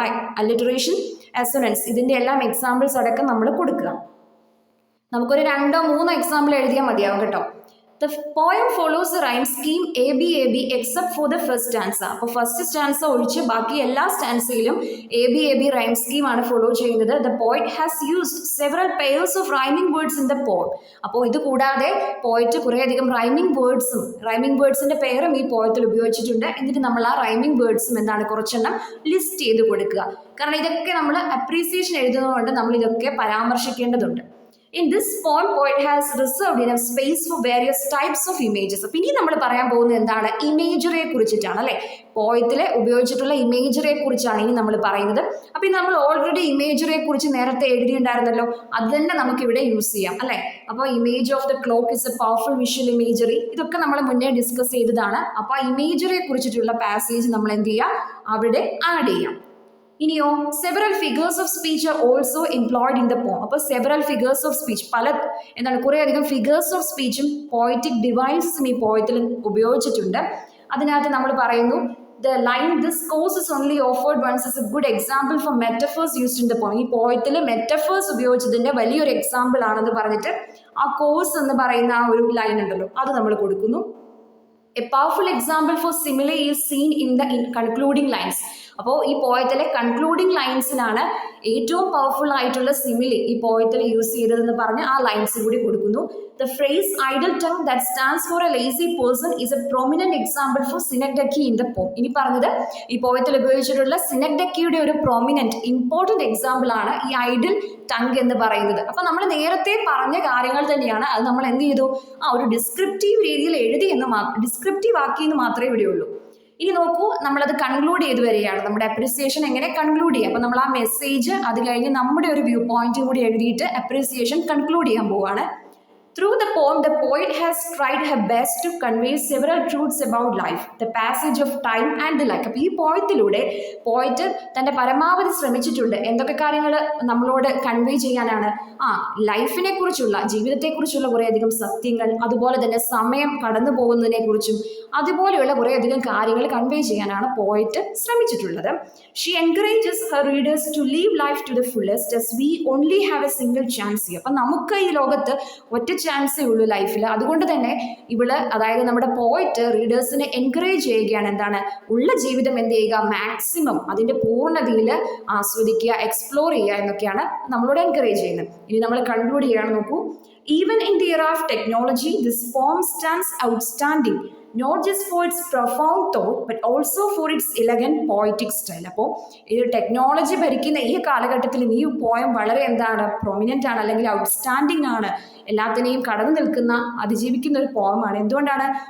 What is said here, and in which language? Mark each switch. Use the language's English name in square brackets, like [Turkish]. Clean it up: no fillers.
[Malayalam] അപ്പോൾ അലിറ്ററേഷൻ, എസനൻസ് ഇതിന്റെ എല്ലാം എക്സാമ്പിൾസ് അടക്കം നമ്മൾ കൊടുക്കുക. നമുക്കൊരു 2-3 എക്സാമ്പിൾ എഴുതിയാൽ മതിയാവും കേട്ടോ. [English] The poem follows a rhyme scheme ABAB except for the first stanza. [Malayalam] അപ്പോൾ ഫസ്റ്റ് സ്റ്റാൻസ ഒഴിച്ച് ബാക്കി എല്ലാ സ്റ്റാൻസയിലും ABAB റൈം സ്കീം ആണ് ഫോളോ ചെയ്യുന്നത്. [English] The poet has used several pairs of rhyming words in the poem. [Malayalam] അപ്പോൾ ഇത് കൂടാതെ പോയറ്റ് കുറേയധികം റൈമിംഗ് വേർഡ്സിന്റെ പേരും ഈ പോയത്തിൽ ഉപയോഗിച്ചിട്ടുണ്ട്. എന്നിട്ട് നമ്മൾ ആ റൈമിംഗ് വേർഡ്സും കുറച്ചെണ്ണം ലിസ്റ്റ് ചെയ്ത് കൊടുക്കുക. കാരണം ഇതൊക്കെ നമ്മൾ അപ്രീസിയേഷൻ എഴുതുന്നതുകൊണ്ട് നമ്മൾ ഇതൊക്കെ പരാമർശിക്കേണ്ടതുണ്ട്. [English] In this poem, poet has reserved enough space for various types of images. [Malayalam] അപ്പോൾ ഇനി നമ്മൾ പറയാൻ പോകുന്നത് എന്താണ്? ഇമേജറിയെ കുറിച്ചിട്ടാണ് അല്ലെ. പോയത്തിലെ ഉപയോഗിച്ചിട്ടുള്ള ഇമേജറിയെ കുറിച്ചാണ് ഇനി നമ്മൾ പറയുന്നത്. അപ്പോൾ ഇനി നമ്മൾ ഓൾറെഡി ഇമേജറിയെ കുറിച്ച് നേരത്തെ എഴുതിയിട്ടുണ്ടായിരുന്നല്ലോ, അത് തന്നെ നമുക്ക് ഇവിടെ യൂസ് ചെയ്യാം അല്ലെ. [English] അപ്പോൾ image of the clock is a powerful visual imagery, [Malayalam] ഇതൊക്കെ നമ്മൾ മുന്നേ ഡിസ്കസ് ചെയ്തതാണ്. അപ്പോൾ ആ ഇമേജറിയെ കുറിച്ചിട്ടുള്ള പാസേജ് നമ്മൾ എന്ത് ചെയ്യുക? അവിടെ ആഡ് ചെയ്യാം. [English] ഇനിയോ, several figures of speech are also employed in the poem. [Malayalam] അപ്പോൾ സെവറൽ ഫിഗേഴ്സ് ഓഫ് സ്പീച്ച് കുറേയധികം ഫിഗേഴ്സ് ഓഫ് സ്പീച്ചും പോയറ്റിക് ഡിവൈസസും ഈ പോയത്തിൽ ഉപയോഗിച്ചിട്ടുണ്ട്. അതിനകത്ത് നമ്മൾ പറയുന്നു, [English] the line this course is only offered once as a good example for metaphors used in the poem. [Malayalam] ഈ പോയത്തിൽ metaphors ഉപയോഗിച്ചതിന്റെ വലിയൊരു example ആണെന്ന് പറഞ്ഞിട്ട് ആ കോഴ്സ് എന്ന് പറയുന്ന ആ ഒരു ലൈൻ ഉണ്ടല്ലോ, അത് നമ്മൾ കൊടുക്കുന്നു. [English] A powerful example for simile is seen in the concluding lines. [Malayalam] അപ്പോൾ ഈ പോയത്തിലെ കൺക്ലൂഡിംഗ് ലൈൻസിലാണ് ഏറ്റവും പവർഫുൾ ആയിട്ടുള്ള സിമിലി ഈ പോയത്തിൽ യൂസ് ചെയ്തതെന്ന് പറഞ്ഞ് ആ ലൈൻസ് കൂടി കൊടുക്കുന്നു. [English] The phrase idle tongue that stands for a lazy person is a prominent example for synecdoche in the poem. [Malayalam] ഇനി പറഞ്ഞത് ഈ പോയത്തിൽ ഉപയോഗിച്ചിട്ടുള്ള സിനക്ഡക്കിയുടെ ഒരു പ്രോമിനന്റ് ഇമ്പോർട്ടന്റ് എക്സാമ്പിൾ ആണ് ഈ ഐഡിൽ ടങ് എന്ന് പറയുന്നത്. അപ്പൊ നമ്മൾ നേരത്തെ പറഞ്ഞ കാര്യങ്ങൾ തന്നെയാണ്. അത് നമ്മൾ എന്ത് ചെയ്തു? ഒരു ഡിസ്ക്രിപ്റ്റീവ് രീതിയിൽ എഴുതി ഡിസ്ക്രിപ്റ്റീവ് ആക്കി എന്ന് മാത്രമേ ഇവിടെ ഉള്ളൂ. ഇനി നോക്കൂ, നമ്മളത് കൺക്ലൂഡ് ചെയ്ത് വരികയാണ്. നമ്മുടെ അപ്രിസിയേഷൻ എങ്ങനെ കൺക്ലൂഡ് ചെയ്യാം? അപ്പോൾ നമ്മൾ ആ മെസ്സേജ് അത് കഴിഞ്ഞ് നമ്മുടെ ഒരു വ്യൂ പോയിന്റ് കൂടി എഴുതിയിട്ട് അപ്രിസിയേഷൻ കൺക്ലൂഡ് ചെയ്യാൻ പോവാണ്. [English] Through the poem, the poet has tried her best to convey several truths about life, the passage of time and the like. [Malayalam] അപ്പോൾ ഈ പോയത്തിലൂടെ പോയറ്റ് തൻ്റെ പരമാവധി ശ്രമിച്ചിട്ടുണ്ട്. എന്തൊക്കെ കാര്യങ്ങൾ നമ്മളോട് കൺവേ ചെയ്യാനാണ്? ലൈഫിനെ കുറിച്ചുള്ള, ജീവിതത്തെക്കുറിച്ചുള്ള കുറേയധികം സത്യങ്ങൾ, അതുപോലെ തന്നെ സമയം കടന്നു പോകുന്നതിനെ കുറിച്ചും അതുപോലെയുള്ള കുറേയധികം കാര്യങ്ങൾ കൺവേ ചെയ്യാനാണ് poet ശ്രമിച്ചിട്ടുള്ളത്. [English] She encourages her readers to live life to the fullest as we only have a single chance here. [Malayalam] അപ്പം നമുക്ക് ഈ ലോകത്ത് ഒറ്റ ചാൻസേ ഉള്ളൂ ലൈഫിൽ. അതുകൊണ്ട് തന്നെ അതായത് നമ്മുടെ പോയറ്റ് റീഡേഴ്സിനെ എൻകറേജ് ചെയ്യുകയാണ്. എന്താണ്? ഉള്ള ജീവിതം എന്ത് ചെയ്യുക? മാക്സിമം അതിന്റെ പൂർണ്ണതയിൽ ആസ്വദിക്കുക, എക്സ്പ്ലോർ ചെയ്യുക എന്നൊക്കെയാണ് നമ്മളോട് എൻകറേജ് ചെയ്യുന്നത്. ഇനി നമ്മൾ കൺക്ലൂഡ് ചെയ്യാണ്. [English] നോക്കൂ, even in the era of technology, this poem stands outstanding, not just for its profound thought but also for its elegant poetic style. [Malayalam] അപ്പോൾ ഈ ടെക്നോളജി ഭരിക്കുന്ന ഈ കാലഘട്ടത്തിലും ഈ പോയം വളരെ പ്രൊമിനൻ്റ് ആണ്, അല്ലെങ്കിൽ ഔട്ട്സ്റ്റാൻഡിങ് ആണ്, എല്ലാത്തിനെയും കടന്നു നിൽക്കുന്ന, അതിജീവിക്കുന്ന ഒരു പോയമാണ്. എന്തുകൊണ്ടാണ്?